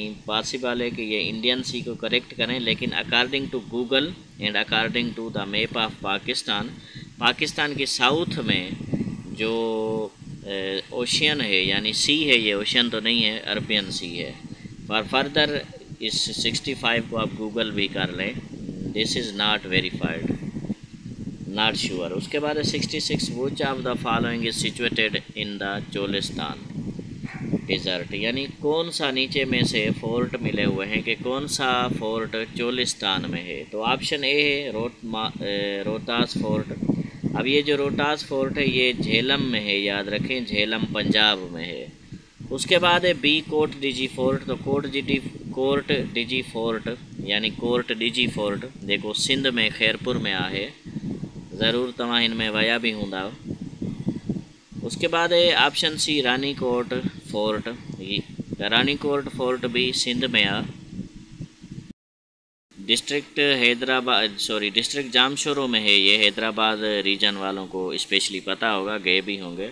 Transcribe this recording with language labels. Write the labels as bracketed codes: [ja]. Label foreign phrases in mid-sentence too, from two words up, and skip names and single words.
[ur] پاسیبل ہے کہ یہ [en] Indian sea [ur] کو کریکٹ کریں، لیکن [en] according to Google and according to the map of Pakistan, [ur] پاکستان کے ساؤتھ میں جو اوشن ہے یعنی سی ہے، یہ اوشن تو نہیں ہے, [en] Arabian sea [ur] ہے. [en] for further [ur] اس 65 کو آپ گوگل بھی کر لیں, [en] this is not verified, not sure. [ur] اس کے بعد 66 [en] which of the following is situated in the Cholistan desert, [ur] یعنی کون سا نیچے میں سے فورٹ ملے ہوئے ہیں کہ کون سا فورٹ چولستان میں ہے، تو [en] option A [ur] ہے روہتاس فورٹ. اب یہ جو روہتاس فورٹ ہے یہ جہلم میں ہے، یاد رکھیں، جہلم پنجاب میں ہے. اس کے بعد ہے بی کوٹ ڈیجی فورٹ، تو کوٹ ڈیجی فورٹ یعنی کورٹ ڈیجی فورٹ دیکھو [sd] सिंध में खैरपुर में आहे, ज़रूर तव्हां हिन में वया भी हूंदा। [ur] اس کے بعد ہے [en] option C [ur] رانی کوٹ فورٹ، رانی کوٹ فورٹ بھی سندھ میں آ. ڈسٹرکٹ ڈسٹرکٹ جامشورو میں ہے، یہ حیدرآباد ریجن والوں کو اسپیشلی پتا ہوگا، گئے بھی ہوں گے.